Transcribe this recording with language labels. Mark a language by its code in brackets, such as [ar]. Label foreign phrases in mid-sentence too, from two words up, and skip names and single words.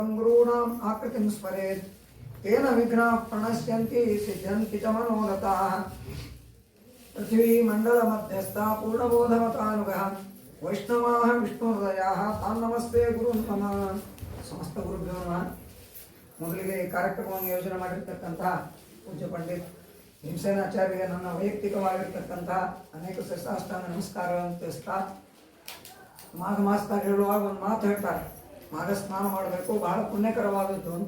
[sa] गुरूणाम् आकृतिं स्मरेत् तेन विघ्नाः प्रणश्यन्ति सिद्ध्यन्ति च मनोरथाः। पृथ्वीमण्डलमध्यस्था पूर्णबोधमतानुगः वैष्णवाः विष्णुहृदयाः तान् नमस्ते गुरुन् मम। समस्त गुरुभ्यो नमः। [kn] ಮೊದಲಿಗೆ ಈ ಕಾರ್ಯಕ್ರಮವನ್ನು ಯೋಜನೆ ಮಾಡಿರ್ತಕ್ಕಂಥ ಪೂಜ್ಯ ಪಂಡಿತ್ ಭೀಮಸೇನಾಚಾರ್ಯರಿಗೆ ನನ್ನ ವೈಯಕ್ತಿಕವಾಗಿರ್ತಕ್ಕಂಥ ಅನೇಕ ಶಿರಸಾಷ್ಟಾಂಗ ನಮಸ್ಕಾರಗಳನ್ನು ತಿಳಿಸ್ತಾ, ಮಾಘ ಮಾಸದಾಗ ಹೇಳುವಾಗ ಒಂದು ಮಾತು ಹೇಳ್ತಾರೆ, ಮಾಘ ಸ್ನಾನ ಮಾಡಬೇಕು, ಬಹಳ ಪುಣ್ಯಕರವಾದದ್ದು ಅಂತ.